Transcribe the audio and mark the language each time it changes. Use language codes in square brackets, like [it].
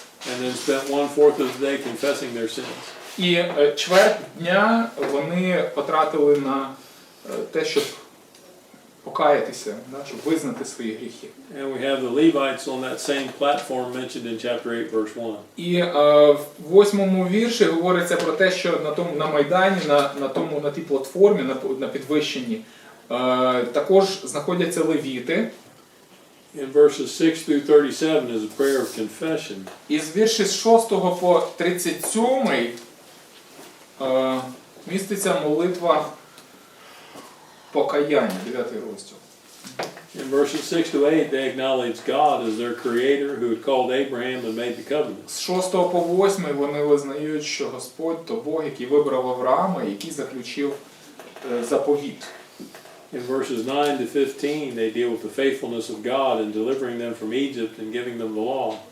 [en] And then spent 1/4 of the day confessing their sins. [uk] І чверть дня вони потратили на те, щоб покаятися, щоб визнати свої гріхи. [en] And we have the Levites on that same platform mentioned in chapter 8, verse 1. [uk] І в 8 вірші говориться про те, що на Майдані, на тій платформі, на підвищенні, також знаходяться левіти. [en] In verses 6 through 37 is a prayer of confession. [uk] І з вірші з 6 по 37 міститься молитва покаяння, 9 розділ. [en] In verses 6 to 8, they acknowledge God as their creator who had called Abraham and made the covenant. [uk] З 6 по 8 вони визнають, що Господь – то Бог, який вибрав Авраама, який заключив заповіт. [en] In verses 9 to 15, they deal with the faithfulness of God in delivering them from Egypt and giving them the law.